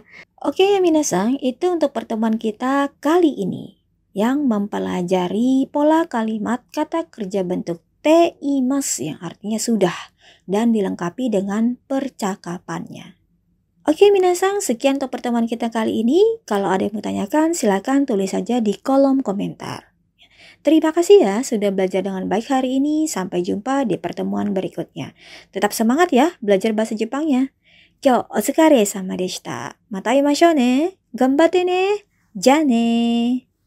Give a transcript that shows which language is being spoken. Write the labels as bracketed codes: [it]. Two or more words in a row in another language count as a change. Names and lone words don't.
[id] Oke ya minasan, itu untuk pertemuan kita kali ini yang mempelajari pola kalimat kata kerja bentuk teimas yang artinya sudah dan dilengkapi dengan percakapannya. Oke minasan, sekian untuk pertemuan kita kali ini. Kalau ada yang mau tanyakan, silakan tulis saja di kolom komentar. Terima kasih ya sudah belajar dengan baik hari ini. Sampai jumpa di pertemuan berikutnya. Tetap semangat ya belajar bahasa Jepangnya. [ja] 今日お疲れ様でした。また会いましょうね。頑張ってね。じゃあね。